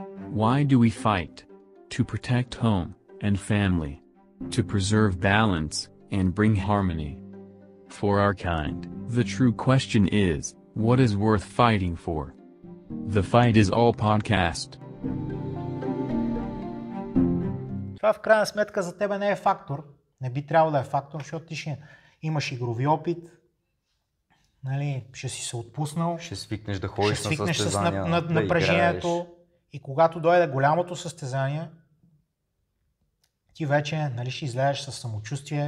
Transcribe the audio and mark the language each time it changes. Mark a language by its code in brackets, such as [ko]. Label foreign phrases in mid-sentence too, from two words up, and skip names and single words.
[en] Why do we fight? To protect home and family. To preserve balance and bring harmony. For our kind, the true question is, what is worth fighting for? The Fight is All podcast. [bg] Това в крайна сметка за тебе не е фактор. Не би трябвало да е фактор, защото ти ще имаш игрови опит, нали, ще си се отпуснал. Ще свикнеш да ходиш ще свикнеш на състезания, на напрежението. играеш. И когато дойде голямото състезание, ти вече, нали, ще излезеш със самочувствие.